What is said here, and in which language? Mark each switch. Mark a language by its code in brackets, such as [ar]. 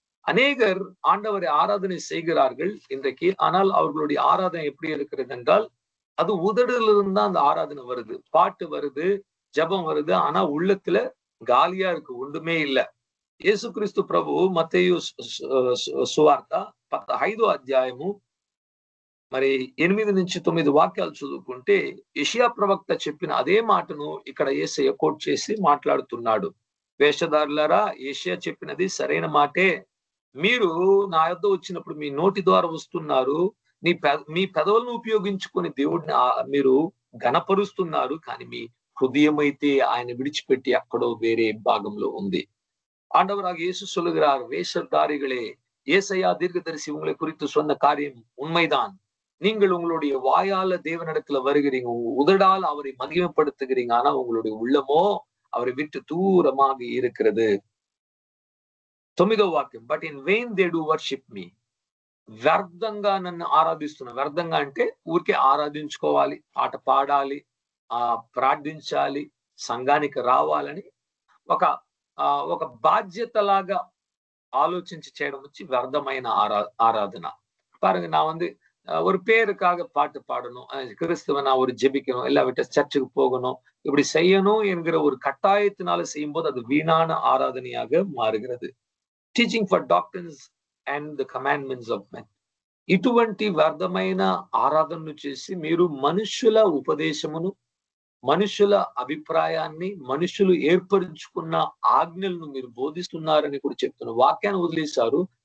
[ta] அநேகர் ஆண்டவரை ஆராதனை செய்கிறார்கள் இன்றைக்கு. ஆனால் அவர்களுடைய ஆராதனை எப்படி இருக்கிறது என்றால் அது உதடுல அந்த ஆராதனை வருது, பாட்டு வருது, ஜபம் வருது, ஆனா உள்ளத்துல காலியா இருக்கு, ஒன்றுமே இல்ல. [te] యేసుక్రీస్తు ప్రభు మత్తయి సువార్త 15వ అధ్యాయము మరి 8-9 వాక్యాలు చదువుకుంటే యెషయా ప్రవక్త చెప్పిన అదే మాటను ఇక్కడ యేసయ్య కోట్ చేసి మాట్లాడుతున్నాడు. వేషధారులారా, యెషయా చెప్పినది సరైన మాటే. మీరు నా యొద్ద వచ్చినప్పుడు మీ నోటి ద్వారా వస్తున్నారు, మీ పెదవులను ఉపయోగించుకొని దేవుడిని మీరు ఘనపరుస్తున్నారు, కానీ మీ హృదయం అయితే ఆయన విడిచిపెట్టి అక్కడో వేరే భాగంలో ఉంది. [ta] ஆண்டவராக இயேசு சொல்லுகிறார், வேஷதாரிகளே, ஏசாயா தீர்க்கதரிசி உங்களை குறித்து சொன்ன காரியம் உண்மைதான். நீங்கள் உங்களுடைய வாயால தேவனிடத்துல வருகிறீங்க, உதடால் அவரை மகிமைப்படுத்துகிறீங்க, ஆனா உங்களுடைய உள்ளமோ அவரை விட்டு தூரமாக இருக்கிறது. [te] 9వ వాక్యం, [en] But in vain they do worship me. [te] వ్యర్థంగా నన్ను ఆరాధిస్తున్నా. వ్యర్థంగా అంటే ఊరికే ఆరాధించుకోవాలి, పాట పాడాలి, ప్రార్థించాలి, సంఘానికి రావాలని ఒక బాధ్యతలాగా ఆలోచించి చేయడం వచ్చి వ్యర్థమైన ఆరాధన. [ta] பாருங்க, நான் வந்து ஒரு பேருக்காக பாட்டு பாடணும், கிறிஸ்துவ நான் ஒரு ஜெபிக்கணும், இல்லாவிட்ட சர்ச்சுக்கு போகணும், இப்படி செய்யணும் என்கிற ஒரு கட்டாயத்தினால செய்யும்போது அது வீணான ஆராதனையாக மாறுகிறது. [en] Teaching for doctors and the commandments of men. [te] ఇటువంటి వ్యర్థమైన ఆరాధనను చేసి మీరు మనుషుల ఉపదేశమును, మనుషుల అభిప్రాయాన్ని, మనుషులు ఏర్పరుచుకున్న ఆజ్ఞలను మీరు బోధిస్తున్నారని కూడా చెప్తున్నారు. వాక్యాన్ని వదిలేశారు.